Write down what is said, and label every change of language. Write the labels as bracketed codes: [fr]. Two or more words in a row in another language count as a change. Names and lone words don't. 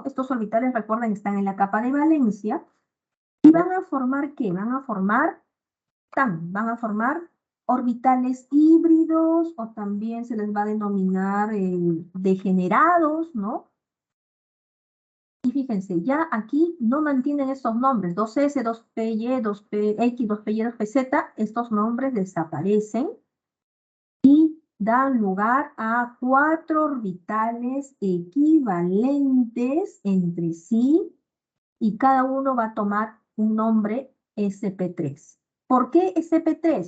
[es] Estos orbitales, recuerden, están en la capa de valencia, y van a formar, ¿qué? Van a formar orbitales híbridos, o también se les va a denominar degenerados, ¿no? Y fíjense, ya aquí no mantienen estos nombres, 2S, 2PY, 2PX, 2PY, 2PZ, estos nombres desaparecen y dan lugar a 4 orbitales equivalentes entre sí, y cada uno va a tomar un nombre SP3. ¿Por qué SP3?